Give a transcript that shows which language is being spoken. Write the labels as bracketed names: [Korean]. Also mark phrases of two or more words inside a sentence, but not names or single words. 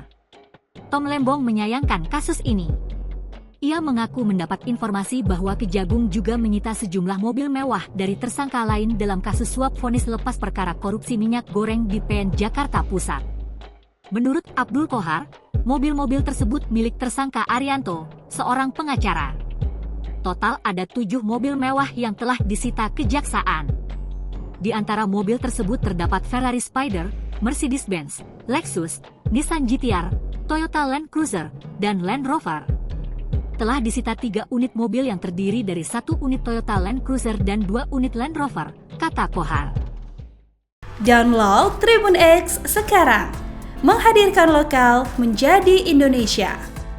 [Indonesian] Tom Lembong menyayangkan kasus ini. Ia mengaku mendapat informasi bahwa Kejagung juga menyita sejumlah mobil mewah dari tersangka lain dalam kasus suap vonis lepas perkara korupsi minyak goreng di PN Jakarta Pusat. Menurut Abdul Kohar, mobil-mobil tersebut milik tersangka Arianto, seorang pengacara. Total ada 7 mobil mewah yang telah disita Kejaksaan. Di antara mobil tersebut terdapat Ferrari Spider, Mercedes-Benz, Lexus, Nissan GT-R, Toyota Land Cruiser, dan Land Rover. Telah disita 3 unit mobil yang terdiri dari 1 unit Toyota Land Cruiser dan 2 unit Land Rover, kata Kohar. Download Tribun X sekarang, menghadirkan lokal menjadi Indonesia.